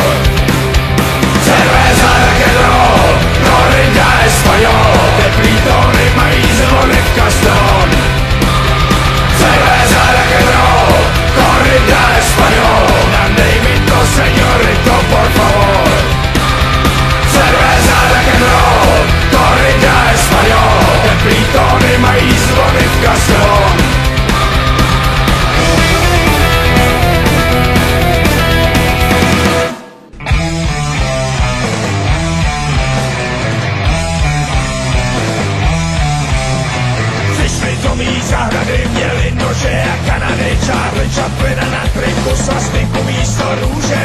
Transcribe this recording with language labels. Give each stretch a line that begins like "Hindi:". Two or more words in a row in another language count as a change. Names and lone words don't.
Spanish: Cerveza rock'n'roll, corrida español,
Czech: teplý tóny mají zvony v Castellón.
Spanish: Cerveza rock'n'roll, corrida español,
Czech: mandej mi to
Spanish: señorito por favor. Cerveza rock'n'roll, corrida español,
Czech: teplý tóny mají zvony v Castellón. Zahrady měli nože a Kanady, Charlie Chaplin a na triku svastiku místo růže.